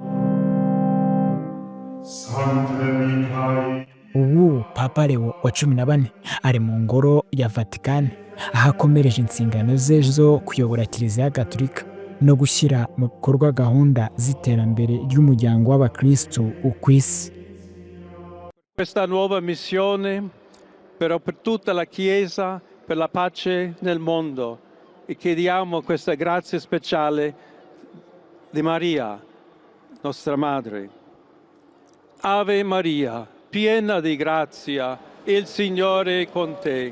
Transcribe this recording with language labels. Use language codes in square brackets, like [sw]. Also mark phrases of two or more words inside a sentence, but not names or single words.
[rw] Ubu Papa Leo wa 14 ari mu ngoro ya Vatican, aho akomereje insingano ze zo kuyobora Kiliziya Gaturika no gushyira mu bikorwa gahunda z'iterambere ry'umuryango w'abakristo ku isi. [it] Questa nuova missione, però per tutta la Chiesa, per la pace nel mondo, e chiediamo questa grazia speciale di Maria, nostra Madre. Ave Maria, piena di grazia, il Signore è con te.